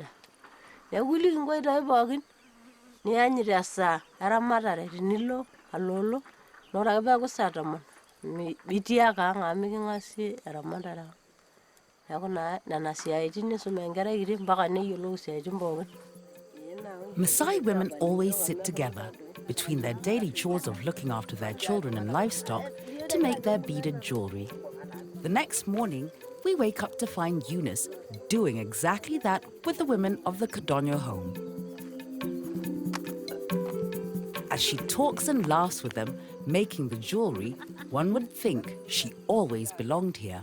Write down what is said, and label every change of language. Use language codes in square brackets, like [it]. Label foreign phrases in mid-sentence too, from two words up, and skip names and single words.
[mas] Neeku iliki nkoitoi pookin niyanyit esaa eramatare tenilo aloolo, naa ore ake peeku saa tomon itii ake ang' amu miking'asie eramatare ang'. Neeku naa nena siaitin isum enkerai kiti mpaka neyiolou isiaitin pookin. [en] Maasai women always sit together between their daily chores of looking after their children and livestock to make their beaded jewelry. The next morning, we wake up to find Eunice doing exactly that with the women of the Kadono home. As she talks and laughs with them, making the jewelry, one would think she always belonged here.